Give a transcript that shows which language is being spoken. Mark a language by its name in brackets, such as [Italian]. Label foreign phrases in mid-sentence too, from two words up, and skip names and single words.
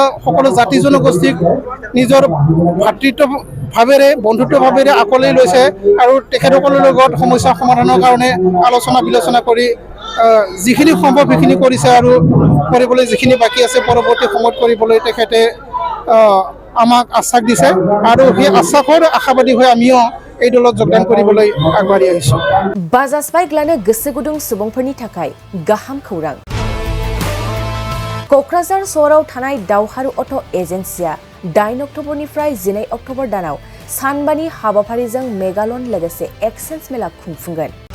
[Assamese] সকলো জাতি জনগোষ্ঠীক নিজৰ ভাতৃত্বভাৱেৰে, বন্ধুত্বভাৱেৰে আকোৱালি লৈছে আৰু তেখেতসকলৰ লগত সমস্যা সমাধানৰ কাৰণে আলোচনা বিলোচনা কৰি যিখিনি সম্ভৱ সেইখিনি কৰিছে আৰু কৰিবলৈ যিখিনি বাকী আছে পৰৱৰ্তী সময়ত কৰিবলৈ তেখেতে আমাক আশ্বাস দিছে আৰু সেই আশ্বাসৰ আশাবাদী হৈ আমিও এই দলত যোগদান কৰিবলৈ আগবাঢ়ি আহিছোঁ। [Bodo] बाजाज बाइक लानो गोसो गुदुं सुबुंफोरनि थाखाय गाहाम खौरां। क'क्राझार सहराव थानाय दावहारु अट' एजेन्सिया 8 अक्ट'बरनिफ्राय 12 अक्ट'बर दानाव सानबानि हाबाफारिजों मेगालन लोगोसे एक्सचेन्ज मेला खुंफुंगोन।